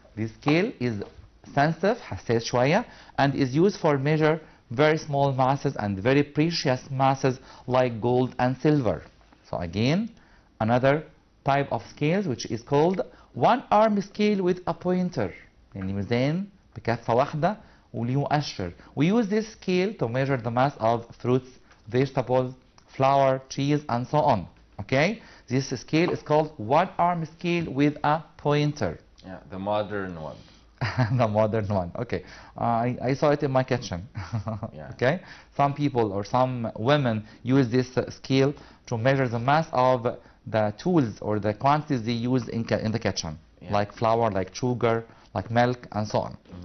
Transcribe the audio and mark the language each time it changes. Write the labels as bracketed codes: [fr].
[en] This scale is sensitive, [ar] حساس شوية, [en] and is used for measure very small masses and very precious masses like gold and silver. So again, another type of scales which is called one-arm scale with a pointer. [ar] يعني ميزان بكفة واحدة وليه مؤشر. [en] We use this scale to measure the mass of fruits, vegetables, flour, cheese, and so on. Okay, this scale is called one-arm scale with a pointer. Yeah, the modern one. The modern one. Okay, I saw it in my kitchen. Okay, some people or some women use this scale to measure the mass of the tools or the quantities they use in the kitchen, like flour, like sugar, like milk, and so on.